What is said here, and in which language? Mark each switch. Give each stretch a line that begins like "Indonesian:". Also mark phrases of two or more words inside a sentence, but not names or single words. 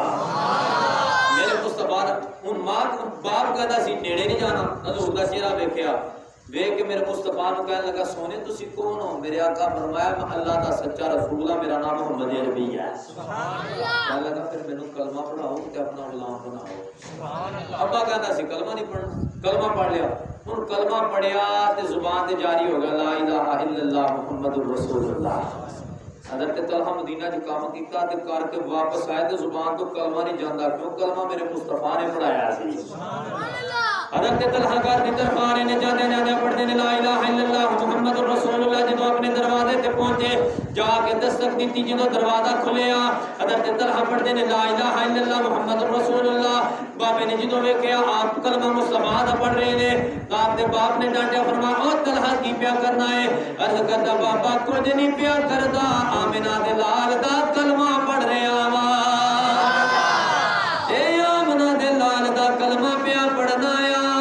Punjabi: ਮੇਰੇ ਮੁਸਤਫ਼ਾ ਹੁਣ ਮਾਂ ਬਾਪ ਕਹਿਤਾ ਸੀ ਨੇੜੇ ਨਹੀਂ ਜਾਣਾ, ਹਜ਼ੂਰ ਦਾ ਚਿਹਰਾ ਵੇਖਿਆ, ਵੇਖ ਕੇ ਮੇਰੇ ਮੁਸਤਫ਼ਾ ਨੂੰ ਕਹਿਣ ਲੱਗਾ, ਸੋਹਣੇ ਤੁਸੀਂ ਕੌਣ ਹੋ? ਮੇਰੇ ਆਕਾ ਫ਼ਰਮਾਇਆ, ਮੈਂ ਅੱਲਾਹ ਦਾ ਸੱਚਾ ਰਸੂਲ ਹਾਂ, ਮੇਰਾ ਨਾਮ ਮੁਹੰਮਦ ਅਰਬੀ ਹੈ। ਕਹਿਣ ਲੱਗਾ, ਫਿਰ ਮੈਨੂੰ ਕਲਮਾ ਪੜ੍ਹਾਓ ਤੇ ਆਪਣਾ ਗ਼ੁਲਾਮ ਬਣਾਓ। ਅੱਬਾ ਕਹਿਤਾ ਸੀ ਕਲਮਾ ਨਹੀਂ ਪੜ੍ਹਨਾ, ਕਲਮਾ ਪੜ੍ਹ ਲਿਆ। ਹੁਣ ਕਲਮਾ ਪੜ੍ਹਿਆ ਤੇ ਜ਼ੁਬਾਨ ਤੇ ਜਾਰੀ ਹੋ ਗਿਆ,
Arabic: لا إله إلا الله محمد رسول الله.
Punjabi: ਹਜ਼ਰਤ ਤਲਹਾ ਮਦੀਨਾ ਚ ਕਾਮ ਕੀਤਾ ਤੇ ਕਰਕੇ ਵਾਪਸ ਆਏ, ਤੋ ਜ਼ੁਬਾਨ ਤੋ ਕਲਮਾ ਨਹੀਂ ਜਾਂਦਾ, ਕਿਉਂ? ਕਲਮਾ ਮੇਰੇ ਮੁਸਤਫ਼ਾ ਨੇ ਪੜ੍ਹਾਇਆ ਸੀ। ਹਜ਼ਰਤ ਤਲਹਾ ਘਰ ਦੀ ਤਰਫ਼ ਆ ਰਹੇ ਨੇ, ਜਾਂਦੇ ਜਾਂਦੇ ਪੜ੍ਹਦੇ ਨੇ
Arabic: لا إله إلا الله محمد رسول الله.
Punjabi: ਜਦੋਂ ਆਪਣੇ ਦਰਵਾਜ਼ੇ ਤੇ ਪਹੁੰਚੇ, ਜਾਕੇ ਦਸਤਕ ਦੀ, ਜਦੋਂ ਦਰਵਾਜ਼ਾ ਖੁੱਲ੍ਹਿਆ, ਹਜ਼ਰਤ ਤਲਹਾ ਪੜ੍ਹਦੇ ਨੇ
Arabic: لا إله إلا الله محمد رسول الله.
Punjabi: ਬਾਬੇ ਨੇ ਜਦੋਂ ਵੇਖਿਆ ਆਪ ਕਲਮਾ ਮੁਸਤਫ਼ਾ ਦਾ ਪੜ੍ਹ ਰਹੇ ਨੇ, ਆਪਦੇ ਬਾਪ ਨੇ ਡਾਂਟਿਆ, ਫ਼ਰਮਾਇਆ, ਓ ਤਲਹਾ ਕੀ ਪਿਆ ਕਰਨਾ ਹੈ? ਅਰਜ਼ ਕਰਦਾ, ਬਾਬਾ ਕੁਝ ਨਹੀਂ ਪਿਆ ਕਰਦਾ, ਆਮਿਨਾ ਦੇ ਲਾਲ ਦਾ ਕਲਮਾ ਪੜ੍ਹ ਰਿਹਾ ਵਾ। ਏ ਆਮਿਨਾ ਦੇ ਲਾਲ ਦਾ ਕਲਮਾ ਪਿਆ ਪੜ੍ਹਨਾ ਆ।